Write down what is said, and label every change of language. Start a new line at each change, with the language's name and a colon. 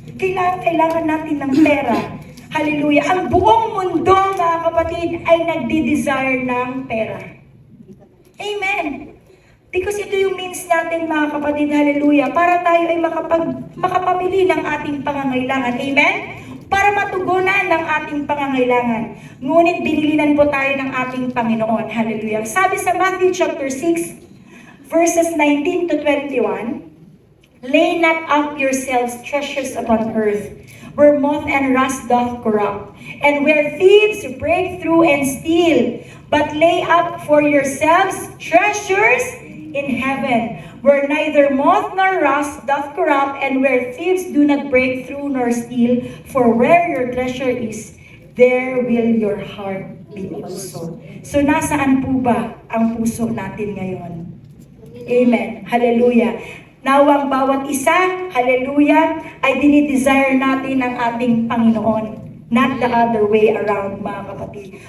Filipino: Kailangan natin ng pera. Hallelujah. Ang buong mundo, mga kapatid, ay nagdi-desire ng pera. Amen. Because ito yung means natin, mga kapatid, hallelujah, para tayo ay makapamili ng ating pangangailangan. Amen? para matugunan ng ating pangangailangan. Ngunit binilinan po tayo ng ating Panginoon. Hallelujah. Sabi sa
English: Matthew chapter 6, verses 19 to 21, lay not up yourselves treasures upon earth, where moth and rust doth corrupt, and where thieves break through and steal. But lay up for yourselves treasures in heaven, where neither moth nor rust doth corrupt, and where thieves do not break through nor steal. For where your treasure is, there will your heart be also.
Filipino: So nasaan po ba ang puso natin ngayon? Amen. Hallelujah. Nawang bawat isa, hallelujah, ay dinidesire natin ang ating Panginoon.
English: Not the other way around,
Filipino: mga kapatid.